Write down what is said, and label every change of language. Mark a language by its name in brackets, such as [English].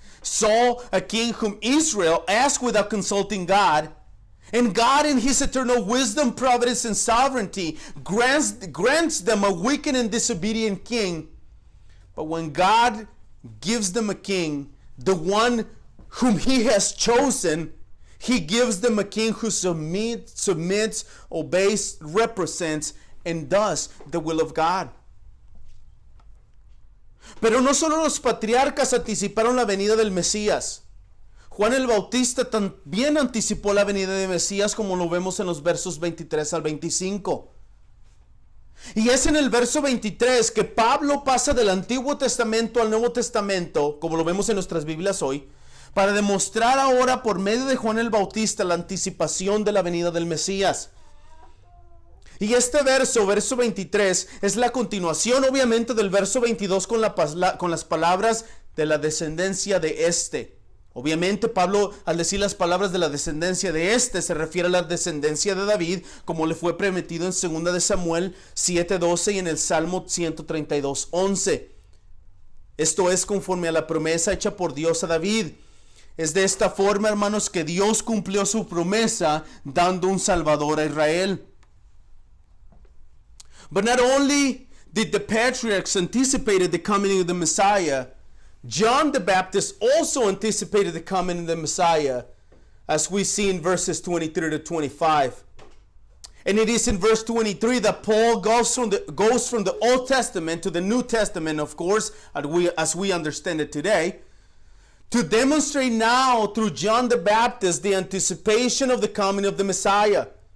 [English] Saul, a king whom Israel asked without consulting God, and God in his eternal wisdom, providence, and sovereignty grants them a wicked and disobedient king. But when God gives them a king, the one whom he has chosen, he gives them a king who submits, obeys, represents, and does the will of God. [Spanish] Pero no solo los patriarcas anticiparon la venida del Mesías. Juan el Bautista también anticipó la venida del Mesías, como lo vemos en los versos 23 al 25. Y es en el verso 23 que Pablo pasa del Antiguo Testamento al Nuevo Testamento, como lo vemos en nuestras Biblias hoy, para demostrar ahora por medio de Juan el Bautista la anticipación de la venida del Mesías. Y este verso 23, es la continuación obviamente del verso 22 con las palabras de la descendencia de este. Obviamente Pablo, al decir las palabras de la descendencia de este, se refiere a la descendencia de David, como le fue prometido en 2 de Samuel 7:12 y en el Salmo 132:11. Esto es conforme a la promesa hecha por Dios a David. Es de esta forma, hermanos, que Dios cumplió su promesa dando un Salvador a Israel. [English] But not only did the patriarchs anticipated the coming of the Messiah, John the Baptist also anticipated the coming of the Messiah, as we see in verses 23 to 25. And it is in verse 23 that Paul goes from the Old Testament to the New Testament, of course, as we understand it today, to demonstrate now through John the Baptist the anticipation of the coming of the Messiah.